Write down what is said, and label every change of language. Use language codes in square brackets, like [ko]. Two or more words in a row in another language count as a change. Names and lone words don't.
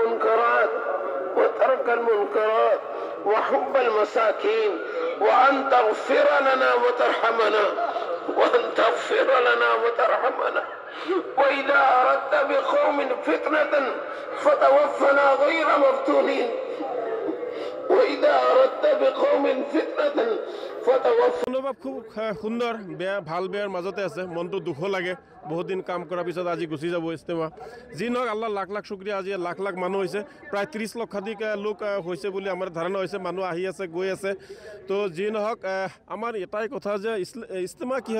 [ar] المنكرات وحب المساكين وأن تغفر لنا وترحمنا وإذا أردت بقوم فتنة فتوفنا غير مفتونين [as] অনুভৱ খুব সুন্দৰ বেয়া ভাল বেয়াৰ মাজতে আছে মনটো দুখ লাগে বহুত দিন কাম কৰাৰ পিছত আজি গুচি যাব ইস্তেমা যি নহওক আল্লাহ লাখ লাখ শুক্ৰিয়া আজি লাখ লাখ মানুহ হৈছে প্ৰায় 30 লক্ষাধিক লোক হৈছে বুলি আমাৰ ধাৰণা হৈছে মানুহ আহি আছে গৈ আছে তো যি নহওক আমাৰ এটাই কথা যে ইস্তেমা কিহৰ